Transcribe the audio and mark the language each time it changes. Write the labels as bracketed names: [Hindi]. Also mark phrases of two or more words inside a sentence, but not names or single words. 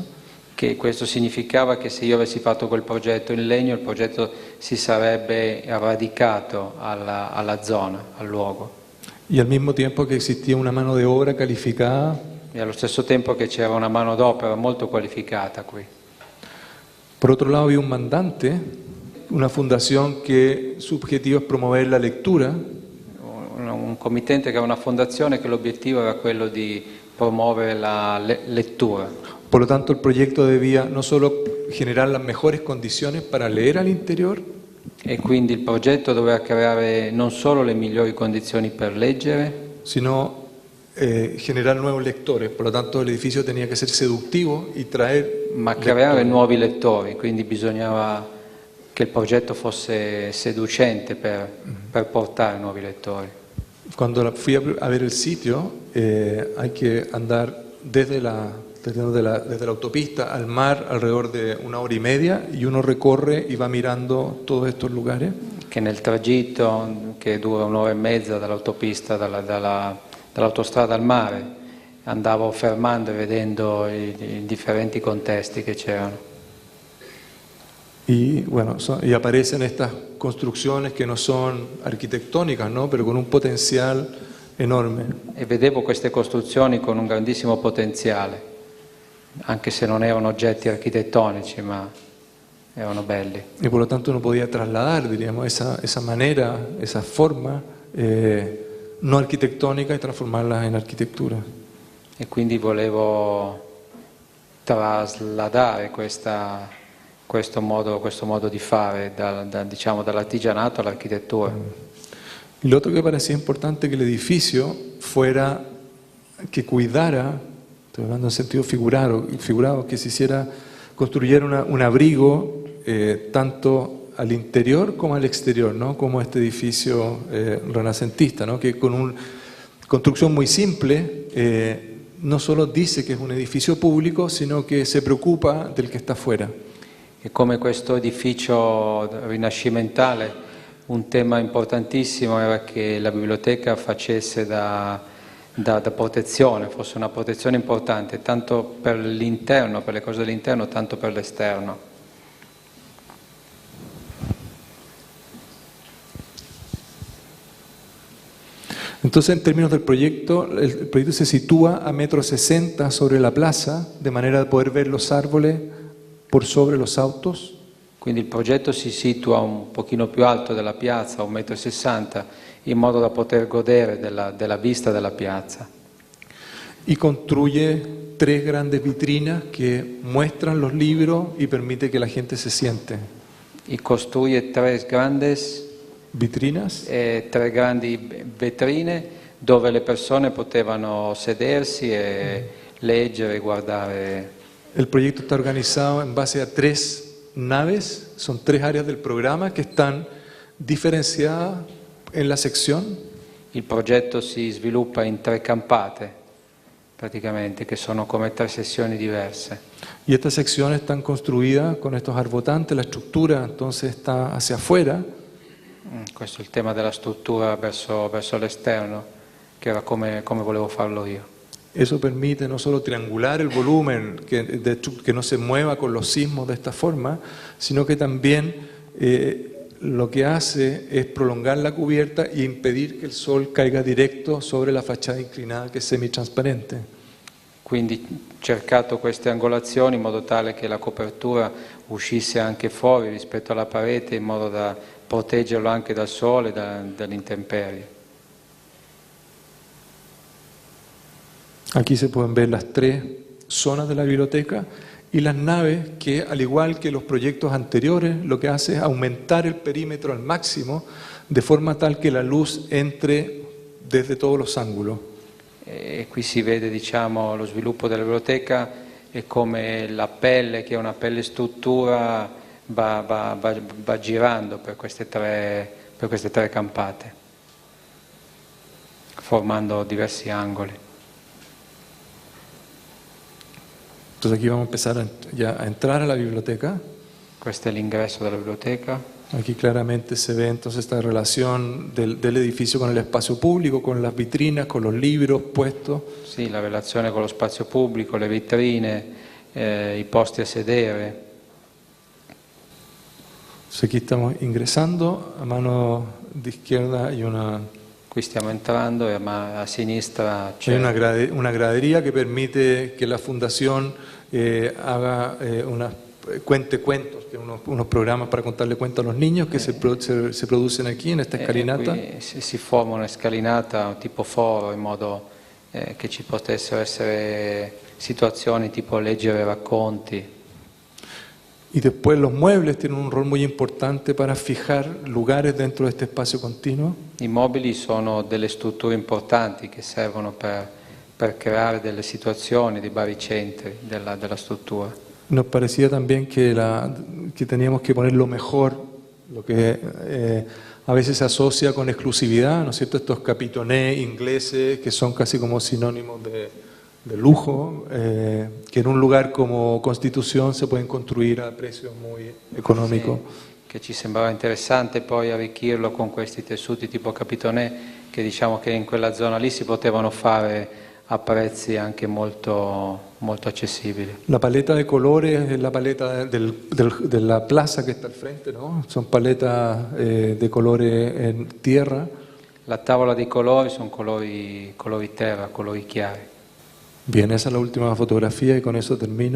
[Italian] Che questo significava che se io avessi fatto quel progetto in legno, il progetto si sarebbe radicato alla zona, al luogo. [Spanish] Y al mismo tiempo que existía una mano de obra calificada. [Italian] E allo stesso tempo che c'era una manodopera molto qualificata qui. [Spanish] Por otro lado había un mandante, una fundación que su objetivo es promover la lectura. [Italian] Un committente che ha una fondazione che l'obiettivo era quello di promuovere la lettura. [Spanish] Por lo tanto, el proyecto debía no solo generar las mejores condiciones para leer al interior, [Italian] e quindi il progetto doveva creare non solo le migliori condizioni per leggere, [Spanish] sino generar nuevos lectores. Por lo tanto, el edificio tenía que ser seductivo y traer [Italian] ma creare nuovi lettori, quindi bisognava che il progetto fosse seducente per portare nuovi lettori. [Spanish] Cuando fui a ver el sitio, hay que andar desde la autopista al mar alrededor de 1 hora y media y uno recorre y va mirando todos estos lugares. [Italian] Che nel tragitto, che dura 1 ora e mezza dall'autopista, dall'autostrada al mare, andavo fermando e vedendo i differenti contesti che c'erano. [Spanish] Y bueno, y aparecen estas construcciones que no son arquitectónicas, ¿no? Pero con un potencial enorme. [Italian] E vedevo queste costruzioni con un grandissimo potenziale, anche se non erano oggetti architettonici, ma erano belli. [Spanish] Y por lo tanto uno podía trasladar, diríamos, esa manera, esa forma no arquitectónica y transformarla en arquitectura. [Italian] E quindi volevo trasladare questo modo di fare diciamo, dall'artigianato all'architettura. [Spanish] Y lo otro que parecía importante que el edificio fuera, que cuidara, estoy hablando en sentido figurado, que se construyera un abrigo tanto al interior como al exterior, ¿no? Como este edificio renacentista, ¿no? Que con una construcción muy simple no solo dice que es un edificio público, sino que se preocupa del que está afuera. [Italian] E come questo edificio rinascimentale, un tema importantissimo era che la biblioteca facesse da da protezione, fosse una protezione importante, tanto per l'interno, per le cose dell'interno, tanto per l'esterno. [Spanish] Entonces, en términos del proyecto, el proyecto se sitúa a 1,60 m sobre la plaza, de manera de poder ver los árboles por sobre los autos. [Italian] Quindi il progetto si situa un pochino più alto della piazza, 1,60 m, in modo da poter godere della vista della piazza. [Spanish] Y construye 3 grandes vitrinas que muestran los libros y permite que la gente se siente. [Italian] E costruisce 3 grandi vetrine dove le persone potevano sedersi e leggere e guardare. [Spanish] El proyecto está organizado en base a 3 naves, son 3 áreas del programa que están diferenciadas en la sección. [Italian] Il progetto si sviluppa in 3 campate, praticamente, che sono come 3 sezioni diverse. [Spanish] Y estas secciones están construidas con estos arbotantes, la estructura entonces está hacia afuera. [Italian] Questo è il tema della struttura verso l'esterno, che era come volevo farlo io. [Spanish] Eso permite no solo triangular el volumen, que no se mueva con los sismos de esta forma, sino que también lo que hace es prolongar la cubierta e impedir que el sol caiga directo sobre la fachada inclinada [Italian] che è semitrasparente. Quindi cercato queste angolazioni in modo tale che la copertura uscisse anche fuori rispetto alla parete, in modo da proteggerlo anche dal sole e dalle intemperie. [Spanish] Aquí se pueden ver las 3 zonas de la biblioteca y las naves que, al igual que los proyectos anteriores, lo que hace es aumentar el perímetro al máximo de forma tal que la luz entre desde todos los ángulos. [Italian] E qui si vede, diciamo, lo sviluppo della biblioteca e come la pelle, che è una pelle struttura, va girando per queste tre campate, formando diversi angoli. [Spanish] Entonces aquí vamos a empezar ya a entrar a la biblioteca. [Italian] Questo è l'ingresso della biblioteca. [Spanish] Aquí claramente se ve entonces esta relación del edificio con el espacio público, con las vitrinas, con los libros puestos. [Italian] Sì, la relazione con lo spazio pubblico, le vetrine, i posti a sedere. [Spanish] Entonces aquí estamos ingresando, a mano de izquierda hay una... [Italian] Qui stiamo entrando e a sinistra c'è [Spanish] una gradería que permite que la fundación haga cuente cuentos, que unos programas para contarle cuentos a los niños que se producen aquí en esta escalinata. [Italian] Qui si forma una scalinata tipo foro, in modo che ci potessero essere situazioni tipo leggere racconti. [Spanish] Y después los muebles tienen un rol muy importante para fijar lugares dentro de este espacio continuo. [Italian] I mobili sono delle strutture importanti che servono per creare delle situazioni, dei baricentri della struttura. [Spanish] Nos parecía también que teníamos que poner lo mejor, lo que a veces se asocia con exclusividad, ¿no es cierto? Estos capitonés ingleses que son casi como sinónimos de lujo, que en un lugar como Constitución se pueden construir a precios muy económicos. [Italian] Sì, che ci sembrava interessante poi arricchirlo con questi tessuti tipo capitonè, che diciamo che in quella zona lì si potevano fare a prezzi anche molto accessibili. [Spanish] La paleta de colores es la paleta de la plaza que está al frente, ¿no? Son paletas de colores en tierra. [Italian] La tavola dei colori sono colori terra, colori chiari. [Spanish] Bien, esa es la última fotografía y con eso termino.